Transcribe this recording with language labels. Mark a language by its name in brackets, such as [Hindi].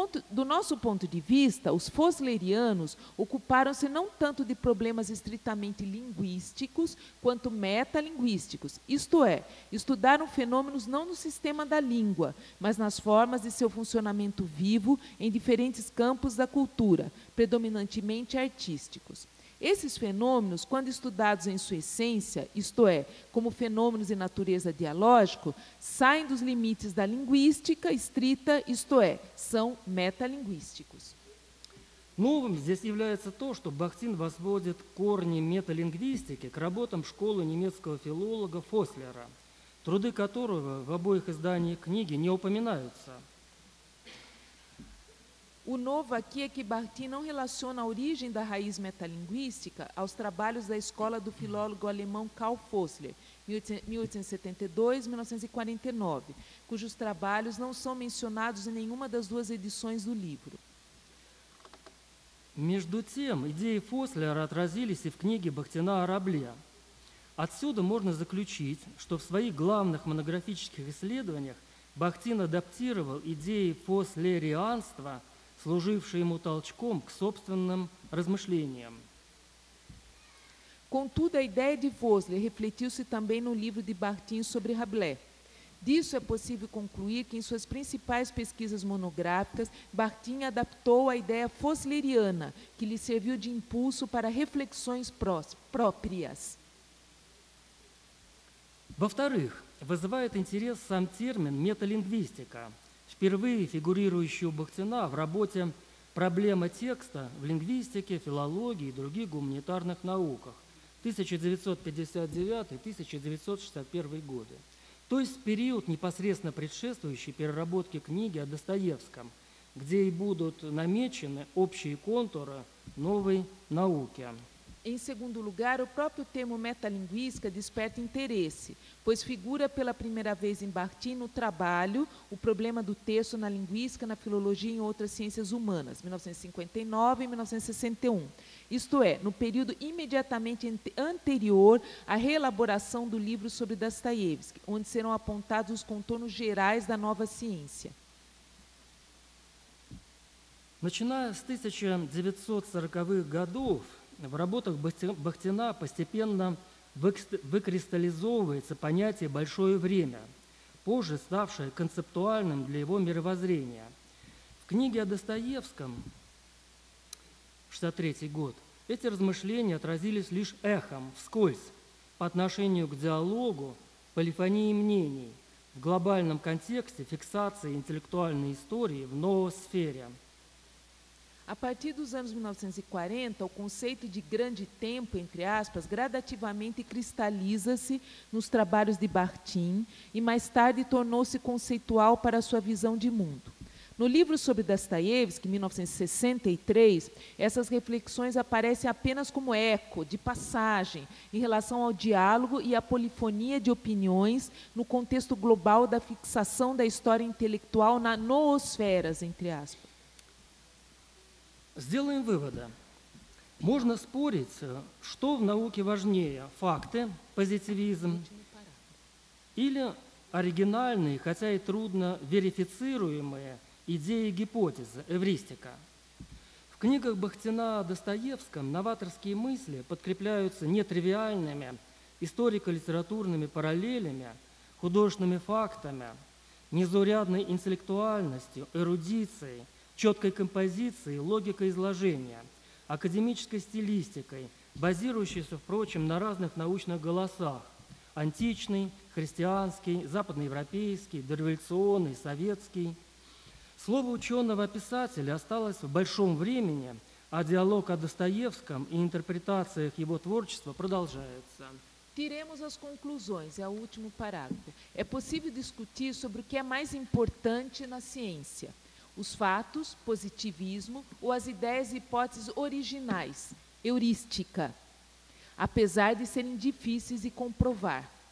[Portuguese] Do nosso ponto de vista, os foslerianos ocuparam-se não tanto de problemas estritamente linguísticos, quanto metalinguísticos, isto é, estudaram fenômenos não no sistema da língua, mas nas formas de seu funcionamento vivo em diferentes campos da cultura, predominantemente artísticos. Esses fenômenos, quando estudados em sua essência, isto é, como fenômenos de natureza dialógico, saem dos limites da linguística estrita, isto é, são metalinguísticos. [Russian] Новым здесь является то, что Бахтин возводит корни металингвистики к работам школы немецкого филолога Фослера, труды которого в обоих изданиях книги не упоминаются. [Portuguese] O novo aqui é que Bakhtin não relaciona a origem da raiz metalinguística aos trabalhos da escola do filólogo alemão Karl Fosler, 1872-1949, cujos trabalhos não são mencionados em nenhuma das duas edições do livro. [Russian] Между тем, идеи Фослера отразились и в книге Бахтина о Рабле. Отсюда можно заключить, что в своих главных монографических исследованиях Бахтин адаптировал идеи фослерианства, служившие ему толчком к собственным размышлениям. [Portuguese] Contudo, a ideia de Fosler refletiu-se também no livro de Bakhtin sobre Rabelais. Disso é possível concluir que, em suas principais pesquisas monográficas, Bakhtin adaptou a ideia fosleriana, que lhe serviu de impulso para reflexões próprias. [Russian] Во-вторых, вызывает интерес сам термин «металингвистика», впервые фигурирующий у Бахтина в работе «Проблема текста в лингвистике, филологии и других гуманитарных науках» 1959-1961 годы. то есть в период, непосредственно предшествующий переработке книги о Достоевском, где и будут намечены общие контуры новой науки. [Portuguese] Em segundo lugar, o próprio termo metalinguística desperta interesse, pois figura pela primeira vez em Bakhtin no trabalho O Problema do Texto na Linguística, na Filologia e em Outras Ciências Humanas, 1959 e 1961. Isto é, no período imediatamente anterior à reelaboração do livro sobre Dostoiévski, onde serão apontados os contornos gerais da nova ciência. [Russian] Начиная с 1940-х годов, в работах Бахтина постепенно выкристаллизовывается понятие «большое время», позже ставшее концептуальным для его мировоззрения. В книге о Достоевском, 1963 год, эти размышления отразились лишь эхом, вскользь, по отношению к диалогу, полифонии мнений, в глобальном контексте фиксации интеллектуальной истории в новой сфере. [Portuguese] A partir dos anos 1940, o conceito de grande tempo, entre aspas, gradativamente cristaliza-se nos trabalhos de Bakhtin e mais tarde tornou-se conceitual para sua visão de mundo. No livro sobre Dostoiévski, 1963, essas reflexões aparecem apenas como eco, de passagem, em relação ao diálogo e à polifonia de opiniões no contexto global da fixação da história intelectual na noosferas, entre aspas. [Russian] Сделаем выводы. Можно спорить, что в науке важнее – факты, позитивизм, или оригинальные, хотя и трудно верифицируемые идеи и гипотезы, эвристика. В книгах Бахтина о Достоевском новаторские мысли подкрепляются нетривиальными историко-литературными параллелями, художественными фактами, незаурядной интеллектуальностью, эрудицией, четкой композицией, логикой изложения, академической стилистикой, базирующейся, впрочем, на разных научных голосах – античный, христианский, западноевропейский, дореволюционный, советский. Слово ученого-писателя осталось в большом времени, а диалог о Достоевском и интерпретациях его творчества продолжается. [Portuguese] Tiremos as conclusões, é o último parágrafo. É possível discutir sobre o que é mais importante na ciência. Os fatos, positivismo ou as ideias e hipóteses originais, heurística, apesar de serem difíceis de comprovar.